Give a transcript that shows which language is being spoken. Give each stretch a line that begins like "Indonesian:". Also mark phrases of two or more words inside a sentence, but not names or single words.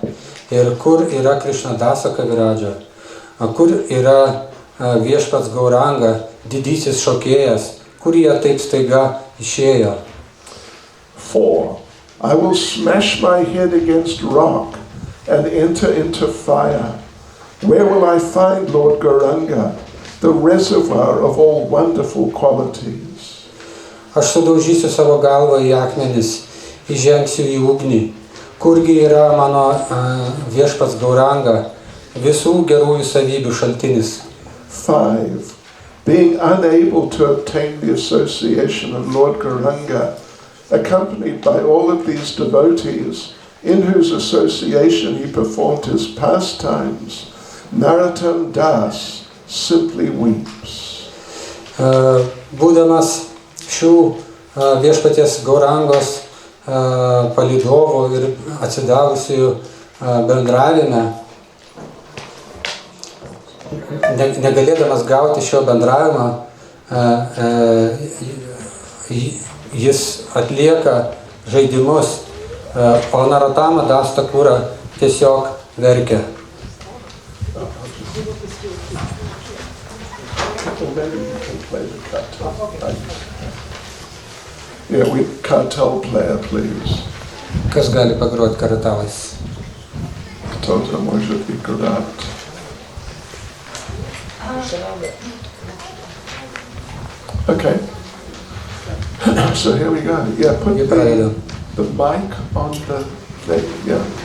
Lithuanian: Ir kur yra Krishnadasa Kaviradža? Kur yra viešpats Gauranga, didysis šokėjas? Kur jie taip staiga išėjo? 4.
English: I will smash my head against rock and enter into fire. Where will I find Lord Gauranga, the reservoir of all wonderful qualities?
Lithuanian: Aš sudaužysiu savo galvą į akmenis, įžengsiu į ugnį. kurgi yra mano viešpats Gauranga, visų gerųjų savybių šaltinis. 5.
English: Being unable to obtain the association of Lord Gauranga, accompanied by all of these devotees, in whose association he performed his pastimes, Narottam Das simply weeps.
Lithuanian: Būdamas šių viešpaties Gaurangos palydovų ir atsidavusių bendravime, negalėdamas gauti šio bendravimo, jis atlieka žaidimus, o Narottama Das Thakura tiesiog verkia.
English: Yeah, we kartal player, please.
Lithuanian: Kas gali pagroti karatalais?
Russian: Kartal может играть.
English: Okay. So here we go. Yeah, put the mic on the thing. Yeah.